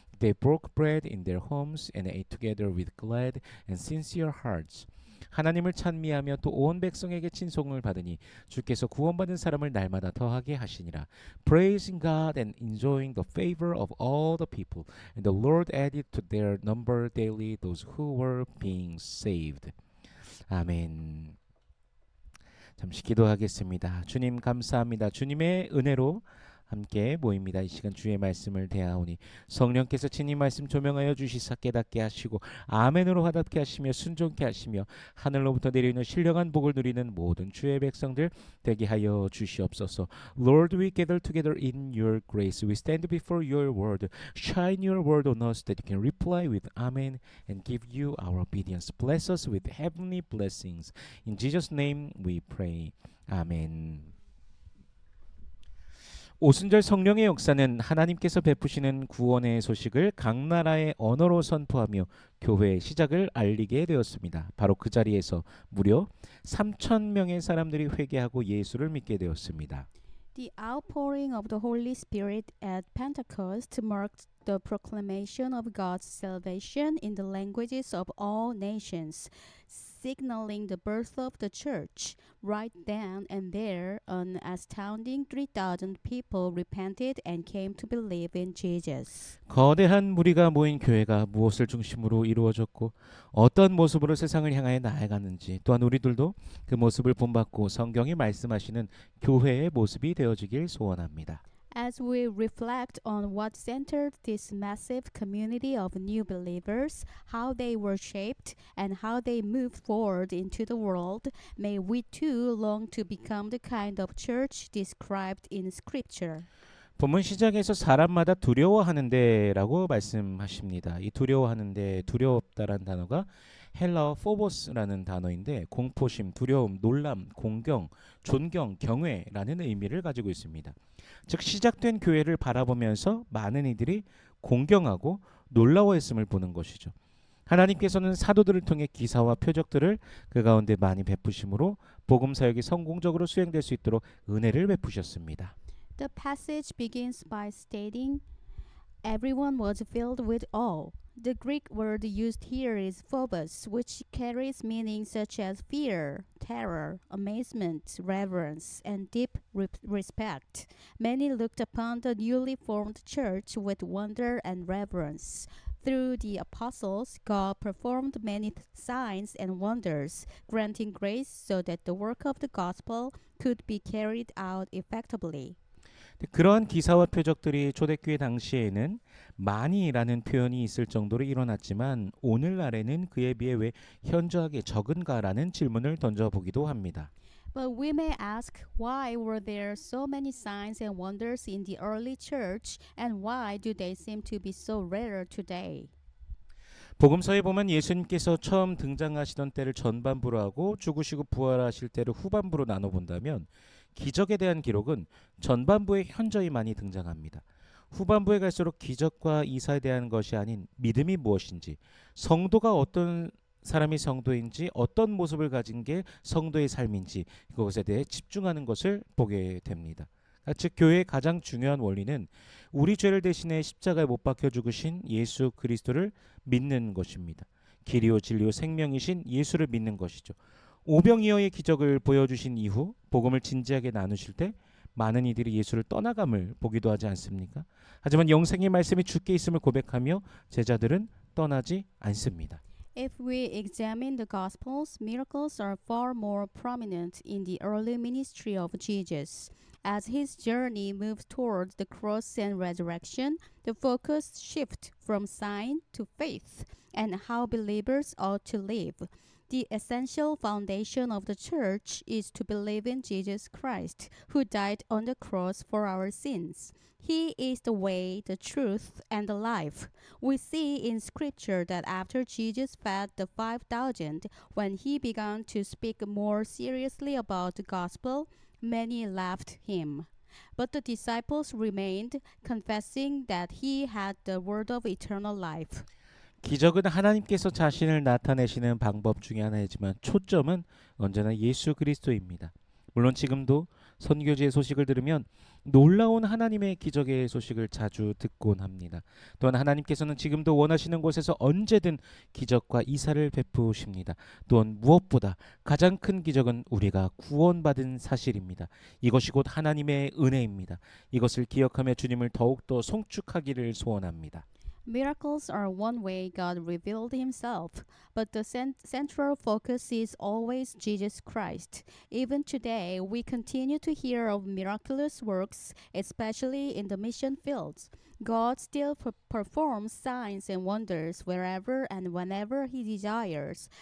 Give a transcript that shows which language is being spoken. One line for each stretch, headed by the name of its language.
English: They broke bread in their homes and ate together with glad and sincere hearts.
Korean: 하나님을 찬미하며 또 온 백성에게 친송을 받으니 주께서 구원받은 사람을 날마다 더하게 하시니라.
English: Praising God and enjoying the favor of all the people. And the Lord added to their number daily those who were being saved.
Korean: 아멘. 잠시 기도하겠습니다. 주님 감사합니다. 주님의 은혜로 함께 모입니다. 이 시간 주의 말씀을 대하오니 성령께서 친히 말씀 조명하여 주시사 깨닫게 하시고 아멘으로 화답게 하시며 순종케 하시며 하늘로부터 내리는 신령한 복을 누리는 모든 주의 백성들 되게 하여 주시옵소서.
English: Lord, we gather together in your grace. We stand before your word. Shine your word on us that you can reply with amen and give you our obedience. Bless us with heavenly blessings. In Jesus' name we pray.
Korean: 아멘. 오순절 성령의 역사는 하나님께서 베푸시는 구원의 소식을 각 나라의 언어로 선포하며 교회의 시작을 알리게 되었습니다. 바로 그 자리에서 무려 3,000명의 사람들이 회개하고 예수를 믿게 되었습니다.
English: The outpouring of the Holy Spirit at Pentecost marked the proclamation of God's salvation in the languages of all nations, signaling the birth of the church. Right then and there, an astounding 3,000 people repented and came to believe in Jesus.
Korean: 거대한 무리가 모인 교회가 무엇을 중심으로 이루어졌고 어떤 모습으로 세상을 향하여 나아가는지 또한 우리들도 그 모습을 본받고 성경이 말씀하시는 교회의 모습이 되어지길 소원합니다.
English: As we reflect on what centered this massive community of new believers, how they were shaped, and how they moved forward into the world, may we too long to become the kind of church described in Scripture.
Korean: 본문 시작에서 사람마다 두려워하는데라고 말씀하십니다. 이 두려워하는데 두려웠다라는 단어가 헬라어 포보스라는 단어인데 공포심, 두려움, 놀람, 공경, 존경, 경외라는 의미를 가지고 있습니다. 즉 시작된 교회를 바라보면서 많은 이들이 공경하고 놀라워했음을 보는 것이죠. 하나님께서는 사도들을 통해 기사와 표적들을 그 가운데 많이 베푸심으로 복음 사역이 성공적으로 수행될 수 있도록 은혜를 베푸셨습니다.
English: The passage begins by stating, everyone was filled with awe. The Greek word used here is phobos, which carries meanings such as fear, terror, amazement, reverence, and deep respect. Many looked upon the newly formed church with wonder and reverence. Through the apostles, God performed many signs and wonders, granting grace so that the work of the gospel could be carried out effectively.
Korean: 그러한 기사와 표적들이 초대교회 당시에는 많이라는 표현이 있을 정도로 일어났지만 오늘날에는 그에 비해 왜 현저하게 적은가라는 질문을 던져보기도 합니다.
English: But we may ask, why were there so many signs and wonders in the early church, and why do they seem to be so rare today?
Korean: 복음서에 보면 예수님께서 처음 등장하시던 때를 전반부로 하고 죽으시고 부활하실 때를 후반부로 나눠본다면 기적에 대한 기록은 전반부에 현저히 많이 등장합니다. 후반부에 갈수록 기적과 이사에 대한 것이 아닌 믿음이 무엇인지, 성도가 어떤 사람이 성도인지, 어떤 모습을 가진 게 성도의 삶인지 그것에 대해 집중하는 것을 보게 됩니다. 즉 교회의 가장 중요한 원리는 우리 죄를 대신해 십자가에 못 박혀 죽으신 예수 그리스도를 믿는 것입니다. 길이요 진리요 생명이신 예수를 믿는 것이죠. 오병이어의 기적을 보여주신 이후 복음을 진지하게 나누실 때 많은 이들이 예수를 떠나감을 보기도 하지 않습니까? 하지만 영생의 말씀이 주께 있음을 고백하며 제자들은 떠나지 않습니다.
English: If we examine the Gospels, miracles are far more prominent in the early ministry of Jesus. As his journey moves toward the cross and resurrection, the focus shifts from sign to faith and how believers ought to live. The essential foundation of the church is to believe in Jesus Christ, who died on the cross for our sins. He is the way, the truth, and the life. We see in Scripture that after Jesus fed the 5,000, when he began to speak more seriously about the gospel, many left him. But the disciples remained, confessing that he had the word of eternal life.
Korean: 기적은 하나님께서 자신을 나타내시는 방법 중에 하나이지만 초점은 언제나 예수 그리스도입니다. 물론 지금도 선교지의 소식을 들으면 놀라운 하나님의 기적의 소식을 자주 듣곤 합니다. 또한 하나님께서는 지금도 원하시는 곳에서 언제든 기적과 이사를 베푸십니다. 또한 무엇보다 가장 큰 기적은 우리가 구원받은 사실입니다. 이것이 곧 하나님의 은혜입니다. 이것을 기억하며 주님을 더욱더 송축하기를 소원합니다.
English: Miracles are one way God revealed himself, but the central focus is always Jesus Christ. Even today, we continue to hear of miraculous works, especially in the mission fields. God still performs signs and wonders wherever and whenever he desires.